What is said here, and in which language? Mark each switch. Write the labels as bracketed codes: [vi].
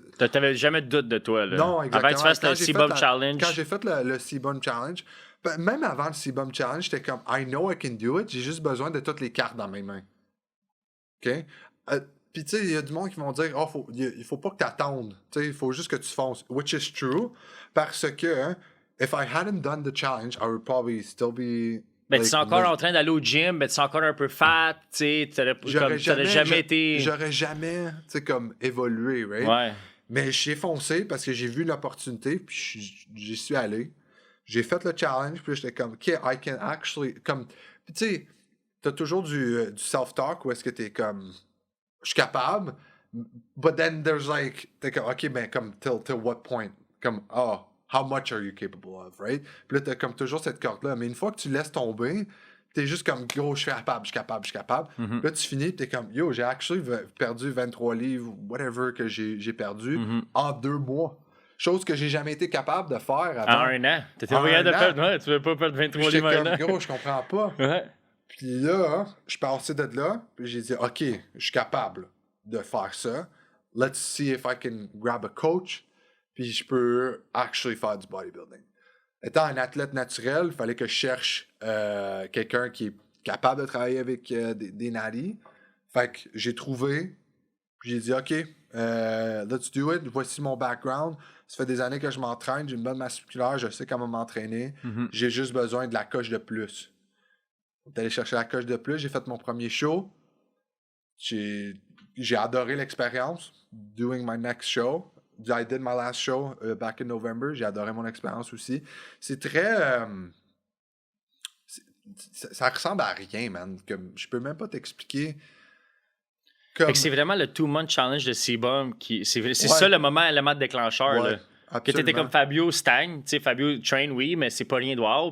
[fr] t'avais jamais de doute de toi, là. Non, exactement. Avant que tu fasses le C-Bum Challenge. Quand j'ai fait le C-Bum Challenge, ben, même avant le C-Bum Challenge, j'étais comme, [en] I know I can do it, [fr] j'ai juste besoin de toutes les cartes dans mes mains. OK? Puis tu sais, il y a du monde qui vont dire, il faut pas que t'attendes. Tu sais, il faut juste que tu fonces. [en] Which is true, [fr] parce que, [en] if I hadn't done the challenge, I would probably still be... [fr] Ben, tu es encore en train d'aller au gym, ben, tu es encore un peu fat, tu sais, t'aurais jamais été... J'aurais jamais, tu sais, comme évolué, right? Ouais. Mais j'ai foncé parce que j'ai vu une opportunité, puis j'y suis allé. J'ai fait le challenge, puis j'étais comme, OK, [en] I can actually... [fr] Comme, puis tu sais, t'as toujours du self-talk où est-ce que t'es comme, je suis capable, [en] but then there's like, [fr] t'es comme, OK, ben, comme, till what point? [en] Comme, how much are you capable of, right? [fr] Puis là, t'as comme toujours cette corde-là. Mais une fois que tu laisses tomber, t'es juste comme, gros, je suis capable. Mm-hmm. Puis là, tu finis, t'es comme, yo, j'ai actually perdu 23 livres, whatever que j'ai perdu, en 2 mois. Chose que j'ai jamais été capable de faire avant. En 1 an. T'étais moyen de perdre, ouais, tu veux pas perdre 23 livres en 1 an. Gros, je comprends pas. Ouais. Puis là, je suis passé de là, puis j'ai dit, OK, je suis capable de faire ça. [en] Let's see if I can grab a coach. [fr] Puis je peux actually faire du bodybuilding. Étant un athlète naturel, il fallait que je cherche quelqu'un qui est capable de travailler avec des natties. Fait que j'ai trouvé, puis j'ai dit, OK, [en] let's do it. [fr] Voici mon background. Ça fait des années que je m'entraîne, j'ai une bonne masse musculaire, je sais comment m'entraîner. J'ai juste besoin de la coche de plus. D'aller chercher la coche de plus, j'ai fait mon premier show. J'ai adoré l'expérience. [en] Doing my next show. I did my last show back in November. [fr] J'ai adoré mon expérience aussi. C'est très... ça ressemble à rien, man. Comme, je peux même pas t'expliquer. Comme... Fait que c'est vraiment le 2-month challenge de C-Bomb qui... C'est ça le moment, élément déclencheur. Ouais, là. Que absolument. t'étais comme Fabio stagne. Tu sais, Fabio train, oui, mais c'est pas rien de wow.